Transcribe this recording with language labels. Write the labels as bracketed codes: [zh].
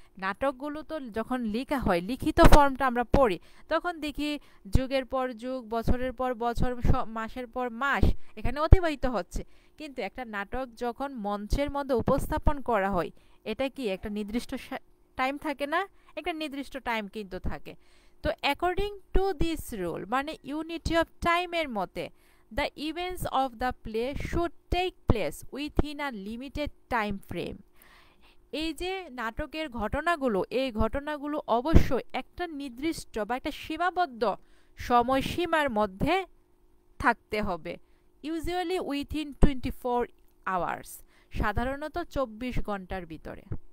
[bn] নাটকগুলো তো যখন লেখা হয়, লিখিত ফর্মটা আমরা পড়ি, তখন দেখি যুগের পর যুগ, বছরের পর বছর, মাসের পর মাস এখানে অতিবাহিত হচ্ছে। কিন্তু একটা নাটক যখন মঞ্চের মধ্যে উপস্থাপন করা হয়, এটা কি একটা নির্দিষ্ট টাইম থাকে না? একটা নির্দিষ্ট টাইম কিন্তু থাকে। [en] তো according to this rule, [bn] মানে ইউনিটি অফ টাইমের মতে, [en] the events of the play should take place within a limited time frame. [bn] এই যে নাটকের ঘটনাগুলো, এই ঘটনাগুলো অবশ্যই একটা নির্দিষ্ট বা একটা সীমাবদ্ধ সময়সীমার মধ্যে থাকতে হবে। [en] usually within 24 hours, [bn] সাধারণত 24 ঘন্টার ভিতরে।